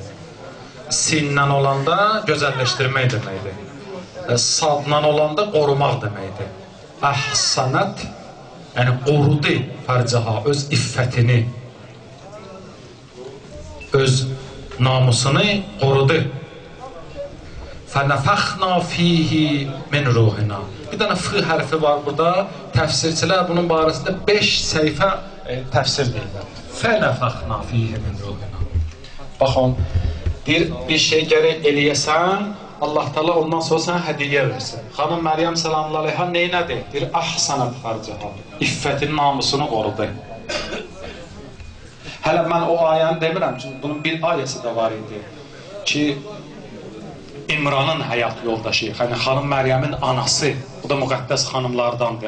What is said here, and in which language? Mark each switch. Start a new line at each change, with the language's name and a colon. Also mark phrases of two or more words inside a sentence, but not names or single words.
Azerbaijani: Sindən olanda gözəlləşdirmək deməkdir. Sadla olanda qorumaq deməkdir. Əhsənət, yəni qorudu fərcəha, öz iffətini, öz namusunu qorudu.
Arabic: فَنَفَخْنَا فِيهِ مِنْ رُوحِنَا
Azerbaijani: Bir dənə fı hərfi var burada. Təfsirçilər bunun barəsində 5 səhifə təfsir deyirlər.
Arabic: فَنَفَخْنَا فِيهِ مِنْ رُوحِنَا
Azerbaijani: Baxın, deyir, bir şey gərək eləyəsən, Allah Taala ondan sonra sənə hədiyyə versin. Xanım Məryəm
Arabic: سلام الله عليها
Azerbaijani: neynədir? Deyir,
Arabic: أحصنت فرجها.
Azerbaijani: İffətin namusunu qorudu. Hələ mən o ayəni demirəm, çünki bunun bir ayəsi də var idi ki, İmranın həyat yoldaşı, yəni xanım Məryəmin anası, bu da müqəddəs xanımlardandır.